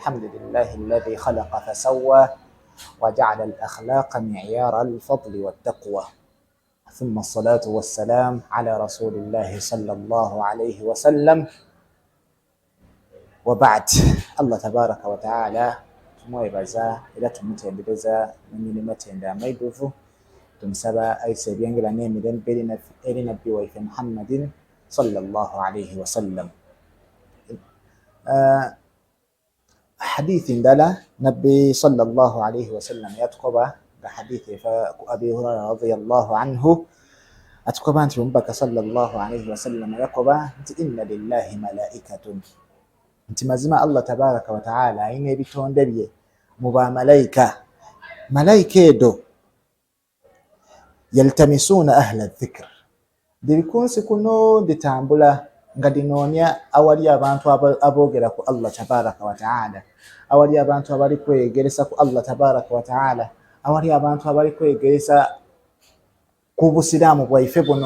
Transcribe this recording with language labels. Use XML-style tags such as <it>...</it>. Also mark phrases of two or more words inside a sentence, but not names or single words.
<ar>الحمد لله الذي خلق فسوى وجعل الأخلاق معيار الفضل والتقوى ثم الصلاة والسلام على رسول الله صلى الله عليه وسلم وبعد. الله تبارك وتعالى</ar> <xog>tumwebaza era tumutendereza n'emirembe amaituufu, tumusaba ayise ebyengera n'emirembe eri nabbi waife Muhammadin</xog> <ar>صلى الله عليه وسلم.</ar> <xog>Hadithi ndala nabbi</xog> <ar>صلى الله عليه وسلم</ar> <xog>yatukoba nga hadithi fa Abi Hurairah</xog> <ar>رضي الله عنه</ar> <xog>atukoba nti Omubaka</xog> <ar>صلى الله عليه وسلم</ar> <xog>yakoba nti</xog> <ar>إن لله ملائكة,</ar> <xog>nti mazima</xog> <ar>الله تبارك وتعالى</ar> <xog>ayina ebitonde bye mu bamalayika. Malayika edo</xog> <ar>يلتمسون أهل الذكر,</ar> <xog>diri kunsi kuno ditambula nga dinoonya awali abantu aboogera ku</xog> <ar>الله تبارك وتعالى,</ar> <xog>awali abantu abali kwegeresa ku</xog> <ar>الله تبارك وتعالى,</ar> <xog>awali abantu abali kwegeresa ku busiraamu bwaife buno.</xog>